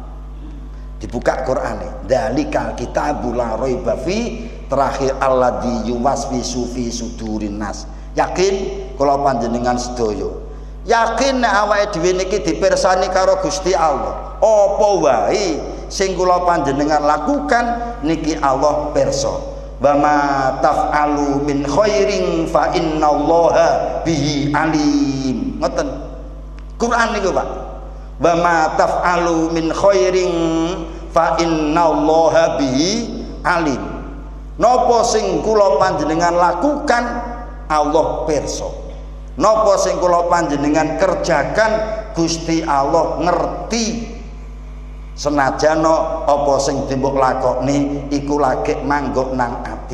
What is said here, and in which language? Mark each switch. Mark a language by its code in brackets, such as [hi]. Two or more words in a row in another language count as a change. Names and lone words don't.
[jv] Dibuka Qur'ane, [ar] ذلك الكتاب لا ريب فيه, terakhir الذي يوسوس في صدور الناس. [jv] Yakin kula panjenengan sedaya yakin nek awake dhewe niki dipirsani karo Gusti Allah, apa wae sing kula panjenengan lakukan niki Allah pirsa. [ar] وما تفعلوا من خير فإن الله به عليم. [jv] Ngoten. Quran niku, Pak. [ar] وما تفعلوا من خير فإن الله به عليم. [jv] Napa sing kula panjenengan lakukan Allah pirsa. Napa sing kula panjenengan kerjakan Gusti Allah ngerti. Senajan apa sing dimbok lakoni iku lagi mangguk nang ati.